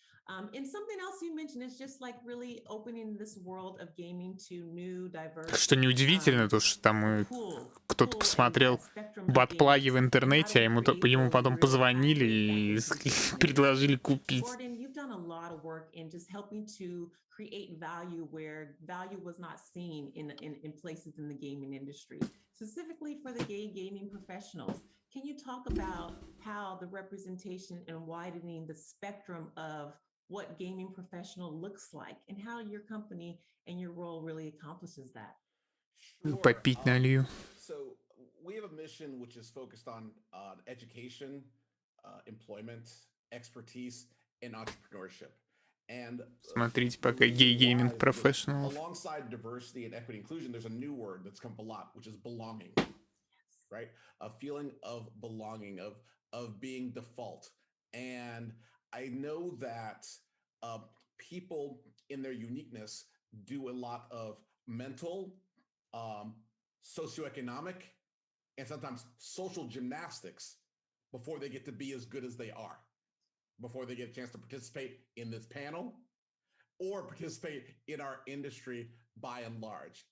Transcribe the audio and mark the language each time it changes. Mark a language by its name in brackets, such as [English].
[English] And something else you mentioned is just like really opening this world of gaming to new, diverse. [Russian] Что неудивительно, то что там кто-то посмотрел батплаги в интернете, а ему потом позвонили и предложили купить. [English] lot of work in just helping to create value where value was not seen in places in the gaming industry, specifically for the gay gaming professionals. Can you talk about how the representation and widening the spectrum of what gaming professional looks like and how your company and your role really accomplishes that? [Russian] Попить налью. [English] So we have a mission which is focused on education, employment, expertise, and entrepreneurship. And [Russian] Смотрите пока гей-гейминг профессионалов. [English] alongside diversity and equity inclusion, there's a new word that's come up a lot, which is belonging, right? A feeling of belonging, of being default. And I know that people in their uniqueness do a lot of mental, socioeconomic, and sometimes social gymnastics before they get to be as good as they are, before they get a chance to participate in this panel or participate in our industry by and large.